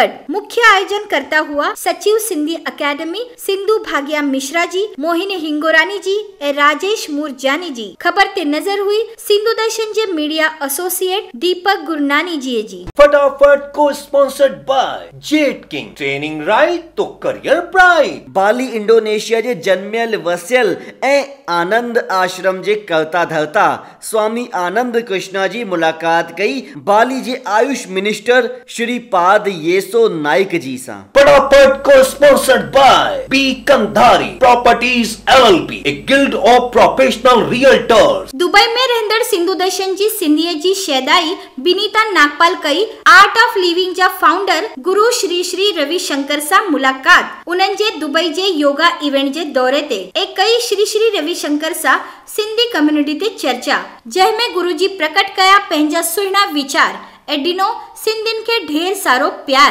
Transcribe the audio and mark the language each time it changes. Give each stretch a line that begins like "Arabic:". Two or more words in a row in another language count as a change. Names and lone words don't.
Sindhi: मुख्य आयोजन करता हुआ सचिव सिंधी अकेडमी सिंधु भाग्या मिश्रा जी, मोहिनी हिंगोरानी जी ऐं राजेश मूरजानी जी। ख़बर ते नज़र हुई सिंधु दर्शन जे मीडिया एसोसिएट दीपक गुरनानी जी।
English: फटाफट को sponsored by Jet King, training right to career bright.
Sindhi: बाली इंडोनेशिया जे जन्मियल वसियल ऐं आनंद आश्रम जे कर्ता धर्ता स्वामी आनंद कृष्ण कृष्णा जी मुलाकात कई बाली जे आयुष मिनिस्टर श्री पाद येसो नाइक जी सा।
English: फटाफट को sponsored by B Kandhari Properties LLP, a guild of professional realtors.
Sindhi: दुबई में रहंदड़ सिंधु दर्शन जी सिंधीअ जी शहदाई बिनीता नागपाल कई आर्ट ऑफ लिविंग जा फाउंडर गुरु श्री श्री रविशंकर सा मुलाकात। उन्हनि जे दुबई जे
English: yoga event
Sindhi: जे दौरे ते एक कई श्री श्री रविशंकर सा सिंधी कम्युनिटी ते चर्चा, जंहिंमें गुरुजी प्रकट कया पंहिंजा सुहिणा वीचार ऐं ॾिनो सिंधियुनि खे ढेर सारो प्यार।